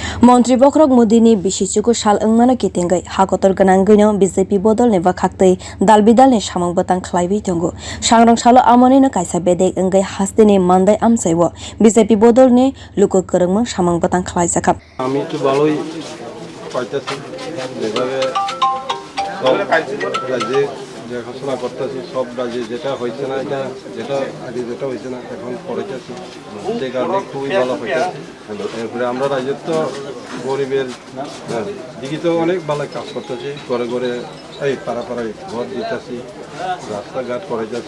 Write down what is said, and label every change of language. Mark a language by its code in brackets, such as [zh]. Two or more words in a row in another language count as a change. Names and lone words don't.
[trp] Montri bokhorokni Bisi chuku wngmano kitingwi hakotor ganangwino BJP bodolni wakhaktai dalbidalni samung bwtang khlaiwi tongo. Sangrong salo amonino kaisa bedek wngwi haste ni mandai amsaiwo BJP bodolni Luku kwrwngmung samung bwtang khwlaijak. [bn] আমি তো ভালোই পাইতেছি যেভাবে সব রাজ্যে দেখাশোনা করতেছি সব রাজ্যে যেটা হয়েছে না এটা যেটা আগে যেটা হয়েছে না এখন করেছি সেই কারণে খুবই ভালো হয়েছে। এরপরে আমরা রাজ্যের তো গরিবের দিকে তো অনেক ভালো কাজ করতেছি, ঘরে ঘরে এই পাড়া পাড়ায় ঘর দিতেছি, রাস্তাঘাট করে যাচ্ছি।